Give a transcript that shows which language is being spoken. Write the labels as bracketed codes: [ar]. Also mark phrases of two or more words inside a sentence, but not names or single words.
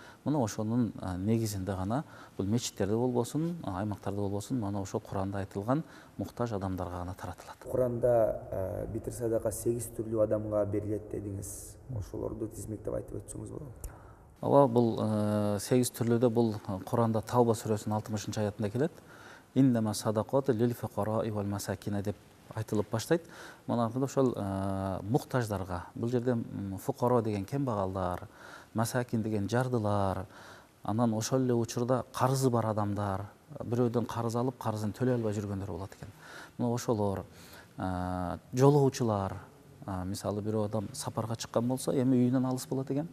[ky] Мына ошонун негизинде гана бул мечиттерде болбосун, аймактарда болбосун, мына ошол Куранда айтылган муктаж адамдарга гана таратылат. Куранда битир садака 8 түрлүү адамга берилет дедиңиз. Ошолорду тизмектеп айтып өтсөңүз болобу? Ооба, бул 8 түрлүүдө бул Куранда Тавба сүрөсүнүн 60-аятында келет. [ar] إنما الصدقات للفقراء والمساكين [ky] деп айтылып баштайт. Мына ошол муктаждарга, бул жерде фуқаро деген кембагалдар, масакин деген жардылар, анан ошол эле учурда карызы бар адамдар, бирөөдөн карыз алып, карызын төлөй албай жүргөндөр болот экен. Мына ошолор, жолоочулар, мисалы бирөө адам сапарга чыккан болсо, эми үйүнөн алыс болот экен.